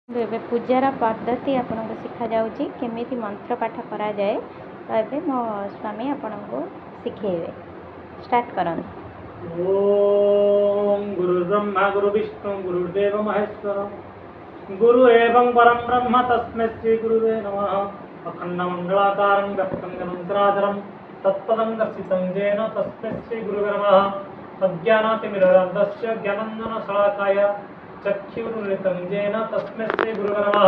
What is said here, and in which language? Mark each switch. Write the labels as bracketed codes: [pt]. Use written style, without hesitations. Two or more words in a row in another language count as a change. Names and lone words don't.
[or] ଏବେ ପୂଜାର ପଦ୍ଧତି ଆପଣଙ୍କୁ ଶିଖାଯାଉଛି କେମିତି ମନ୍ତ୍ର ପାଠ କରାଯାଏ। ତ ଏବେ ମୋ ସ୍ୱାମୀ ଆପଣଙ୍କୁ ଶିଖେଇବେ। ଷ୍ଟାର୍ଟ କରନ୍ତୁ। [sa] ओम गुरुर्ब्रह्मा गुरुविष्णु गुरुर्देव महेश्वर गुरु एवं परम ब्रह्म तस्मै श्री गुरुवे नमः। अखंडमंडलाकारं व्याप्तं गगनं चराचरं तत्पदं दर्शितं येन तस्मै श्री गुरुवे नमः। अज्ञानातिमिरान्धस्य ज्ञानाञ्जनशलाकाय चक्षुरुन्मिलितं येन तस्मै श्री गुरुवे नमः।